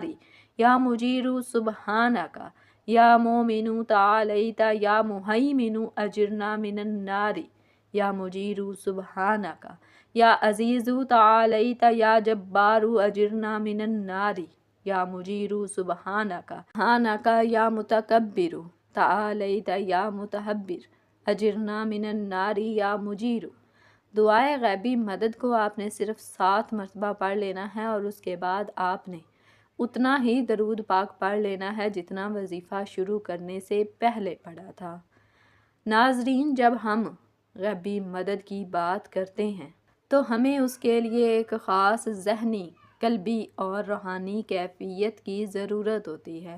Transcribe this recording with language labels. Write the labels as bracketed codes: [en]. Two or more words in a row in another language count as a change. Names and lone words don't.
[ar] یا مجیر سبحانک، یا مومن تعالیت یا مہیمن اجرنا من النار، یا مجیر سبحانک، یا عزیز تعالیت یا جبار اجرنا من النار، یا مجیر سبحانک، یا متکبر تعالیت یا متحبر اجرنا من النار، یا مجیر۔ [ur] دعائے غیبی مدد کو آپ نے صرف 7 مرتبہ پڑھ لینا ہے، اور اس کے بعد آپ نے اتنا ہی درود پاک پڑھ لینا ہے جتنا وظیفہ شروع کرنے سے پہلے پڑھا تھا۔ ناظرین، جب ہم غیبی مدد کی بات کرتے ہیں تو ہمیں اس کے لیے ایک خاص ذہنی، قلبی اور روحانی کیفیت کی ضرورت ہوتی ہے۔